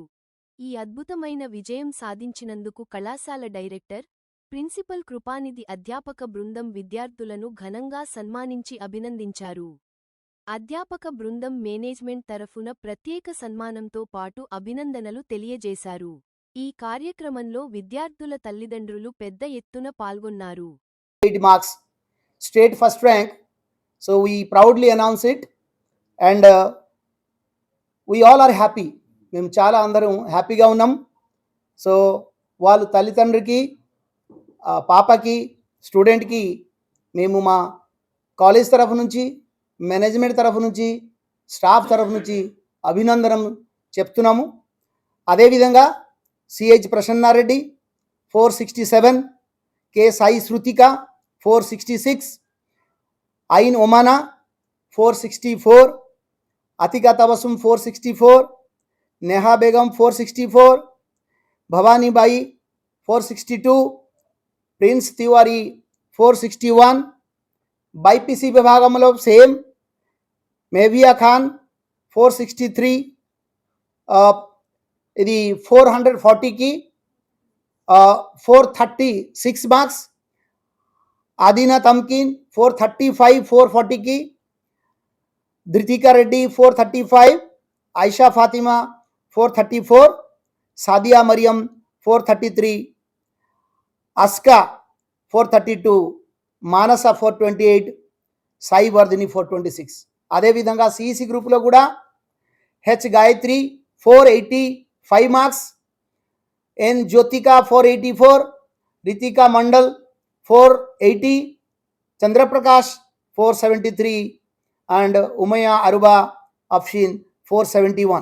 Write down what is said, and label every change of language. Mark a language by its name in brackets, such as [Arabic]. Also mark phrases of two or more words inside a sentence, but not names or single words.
[Telugu] ఈ అద్భుతమైన విజయం సాధించినందుకు కళాశాల డైరెక్టర్, ప్రిన్సిపల్ కృపానిధి అధ్యాపక బృందం విద్యార్థులను ఘనంగా సన్మానించి అభినందించారు. అధ్యాపక బృందం మేనేజ్మెంట్ తరఫున ప్రత్యేక సన్మానంతో పాటు అభినందనలు తెలియజేశారు. ఈ కార్యక్రమంలో విద్యార్థుల తల్లిదండ్రులు పెద్ద ఎత్తున పాల్గొన్నారు. [English] 8 marks, state first rank. So we proudly announce it, and we all are happy. [Telugu] మేము చాలా అందరం హ్యాపీగా ఉన్నాం. సో వాళ్ళు తల్లిదండ్రికి, పాపకి, స్టూడెంట్కి మేము మా కాలేజ్ తరఫు నుంచి, మేనేజ్మెంట్ తరఫు నుంచి, స్టాఫ్ తరఫు నుంచి అభినందనం చెప్తున్నాము. అదేవిధంగా సిహెచ్ ప్రసన్నారెడ్డి 467, కే సాయి శృతిక 466, ఐన్ ఒమానా 464, అతికా తబసుం 464, नेहा बेगम 464, भवानीबाई 462, प्रिंस तिवारी 461, बाईपीसी विभागंलो सेम मेविया खान 463, ఇది 440కి 436 మార్క్స్, ఆదినా తమ్కిన్ 435 440కి, ధృతికా రెడ్డి 435, आयशा फातिमा 434, सादिया मरियम 433, अस्का 432, मानसा 428, साई वर्धिनी 426. అదే విధంగా సిఈసి గ్రూపులో కూడా హెచ్ గాయత్రి 485 మార్క్స్, ఎన్ జ్యోతిక 484, రితికా మండల్ 480, చంద్రప్రకాష్ 473 అండ్ ఉమయా అరుబా అఫ్షీన్ 471.